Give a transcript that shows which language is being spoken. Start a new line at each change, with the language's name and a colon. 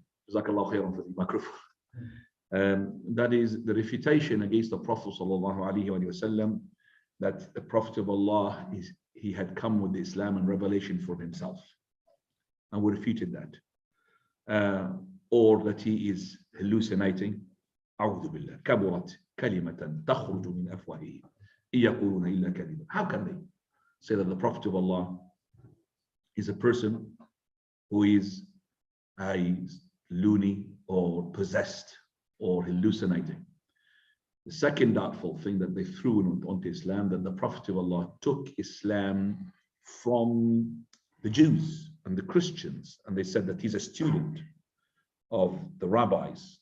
English: Jazakallah khairan for the microphone. That is the refutation against the Prophet sallallahu alaihi wasallam, that the Prophet of Allah he had come with the Islam and revelation for himself, and we refuted that, or that he is hallucinating.
Arabic: أعوذ بالله كبرت كلمة تخرج من أفواههم إن يقولون إلا كذبا.
English: How can they say that the Prophet of Allah is a person who is a loony or possessed or hallucinating? The second doubtful thing that they threw onto Islam, that the Prophet of Allah took Islam from the Jews and the Christians, and they said that he's a student of the rabbis.